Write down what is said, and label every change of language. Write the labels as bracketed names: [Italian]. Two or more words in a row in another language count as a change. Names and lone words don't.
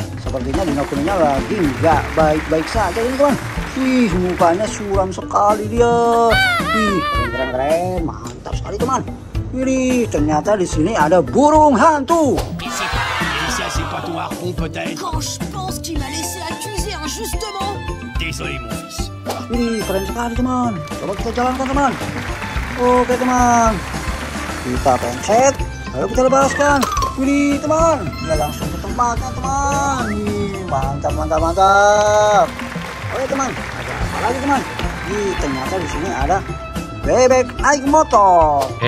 [Indonesian] sepertinya Dino kuningnya lagi nggak baik-baik saja ini teman. Wih, mukanya suram sekali dia. Wih, keren, mantap sekali teman. Wih, ternyata di sini ada burung hantu. [French] C'est pas ton harpon peut-être? Quand je pense qu'il m'a laissé accuser injustement. Désolé mon fils. [Indonesian] Wih, keren sekali teman. Coba kita jalankan teman. Oke teman, kita pencet, lalu kita lepaskan. Wih teman, dia langsung ke tempatnya teman. Wih, mantap. Oke teman, ada apa lagi teman? Wih, ternyata di sini ada bebek naik motor.